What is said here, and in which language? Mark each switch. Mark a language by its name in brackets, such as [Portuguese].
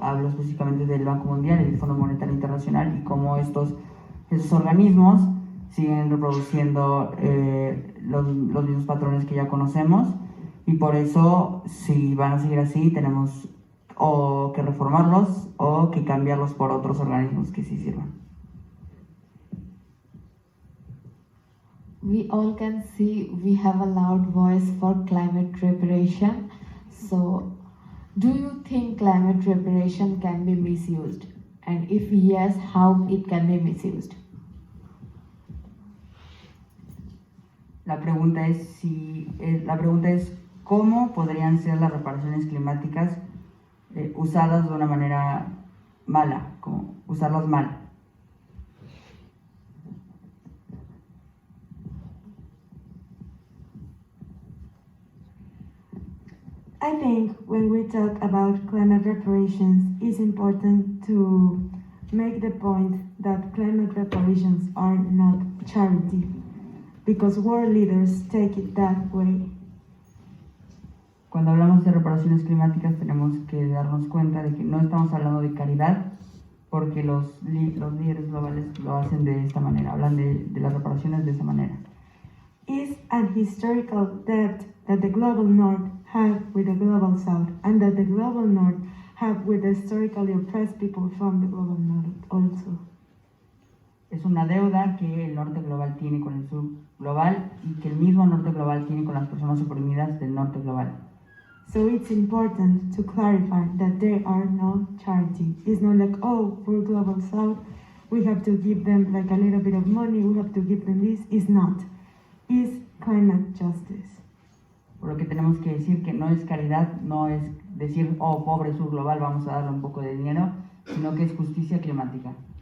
[Spanish] Hablo específicamente del Banco Mundial y del Fondo Monetario Internacional, y cómo esos organismos siguen reproduciendo los mismos patrones que ya conocemos, y por eso, si van a seguir así, tenemos o que reformarlos o que cambiarlos por otros organismos que sí sirvan. [English] We all can see we have a loud voice for climate reparation. So, do you think climate reparation can be misused? And if yes, how it can be misused? [Spanish] La pregunta es cómo podrían ser las reparaciones climáticas usadas de una manera mala, como usarlas mal. [English] I think when we talk about climate reparations, it's important to make the point that climate reparations are not charity, because world leaders take it that way. [Spanish] Cuando hablamos de reparaciones climáticas tenemos que darnos cuenta de que no estamos hablando de caridad, porque los líderes globales lo hacen de esta manera, hablan de las reparaciones de esta manera. [English] Is an historical debt that the global north have with the global south, and that the global north have with the historically oppressed people from the global north also. [Spanish] Es una deuda que el norte global tiene con el sur global y que el mismo norte global tiene con las personas oprimidas del norte global. [English] So it's important to clarify that there are no charity. It's not like, oh, for global south, we have to give them like a little bit of money, we have to give them this. It's not. It's climate justice. [Spanish] Por lo que tenemos que decir que no es caridad, no es decir, oh, pobre sur global, vamos a darle un poco de dinero, sino que es justicia climática.